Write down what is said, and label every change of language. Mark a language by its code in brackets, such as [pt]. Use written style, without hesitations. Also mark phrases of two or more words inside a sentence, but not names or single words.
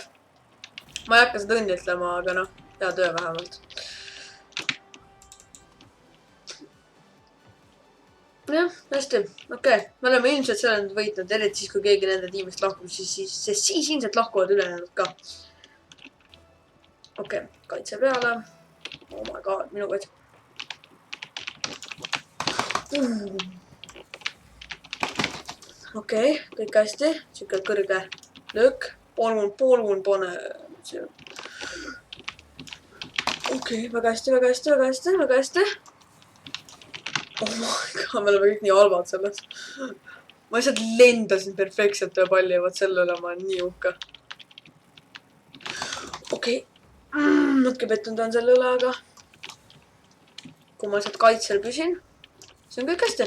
[et] Ma ei hakka seda õnnitlema, aga noh, hea töö vähemalt. jah, hästi, okei. Me oleme ilmselt selle nüüd võitnud, eriti siis, kui keegi nende tiimist lahkub, sest siis ilmselt lahkuvad ülejäänud ka. Okei, kaitse peale. [en] Oh my god, [et] minu kaitse. Okei, kõik hästi. Siuke kõrge löök. Poolmund pane. Okei, väga hästi, väga hästi, väga hästi, väga hästi. [en] Oh my god, [et] me oleme kõik nii halvad selles. Ma lihtsalt lendasin perfektselt ühe palli ja võt selle üle ma olen nii uhke. Okei. Natuke pettunud on selle üle, aga kui ma lihtsalt kaitsel püsin, see on kõik hästi.